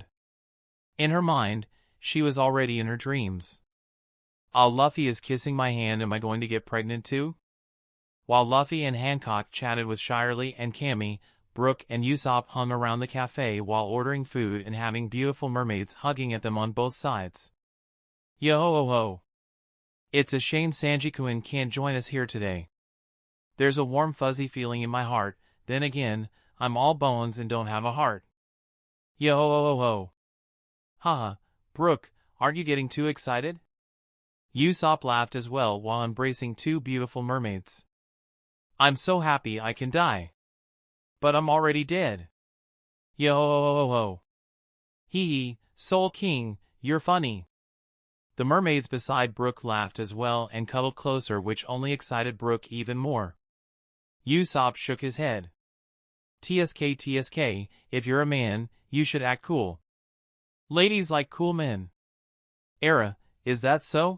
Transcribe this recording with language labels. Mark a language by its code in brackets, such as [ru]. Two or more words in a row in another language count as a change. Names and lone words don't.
[en] In her mind, she was already in her dreams. Luffy is kissing my hand, am I going to get pregnant too? While Luffy and Hancock chatted with Shirley and Cammy, Brook and Usopp hung around the cafe while ordering food and having beautiful mermaids hugging at them on both sides. Yo-ho-ho. It's a shame Sanji-kun can't join us here today. There's a warm fuzzy feeling in my heart, then again, I'm all bones and don't have a heart. Yo-ho-ho-ho. Haha, Brook, aren't you getting too excited? Usopp laughed as well while embracing two beautiful mermaids. I'm so happy I can die. But I'm already dead. Yo-ho-ho-ho. Hee-hee, Soul King, you're funny. The mermaids beside Brook laughed as well and cuddled closer, which only excited Brook even more. Usopp shook his head. TSK, if you're a man, you should act cool. Ladies like cool men. Era, is that so?